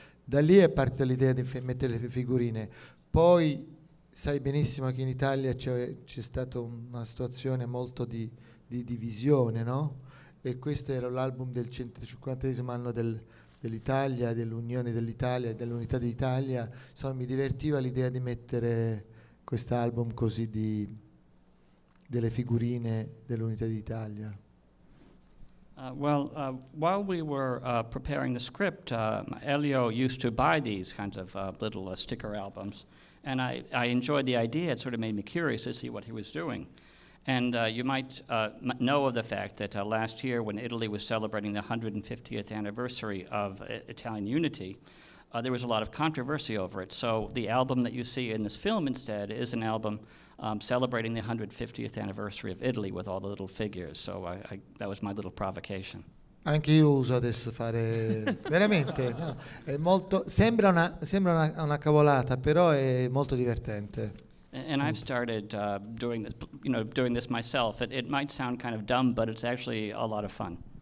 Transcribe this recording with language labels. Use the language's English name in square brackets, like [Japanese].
[Italian] Da lì è partita l'idea di mettere le figurine. Poi sai benissimo che in Italia c'è stata una situazione molto di divisione, no? E questo era l'album del 150° anno dell'Italia, dell'Unione dell'Italia, dell'Unità d'Italia. Insomma, mi divertiva l'idea di mettere quest'album così delle figurine dell'Unità d'Italia. [English] While we were preparing the script, Elio used to buy these kinds of little sticker albums, and I enjoyed the idea. It sort of made me curious to see what he was doing. And you might know of the fact that last year, when Italy was celebrating the 150th anniversary of Italian unity, there was a lot of controversy over it. So the album that you see in this film instead is an album celebrating the 150th anniversary of Italy with all the little figures. So that was my little provocation. [Italian] Anche io uso adesso fare veramente, no, è molto, sembra una cavolata, però è molto divertente. [English] And I've started doing this myself. It might sound kind of dumb, but it's actually a lot of fun.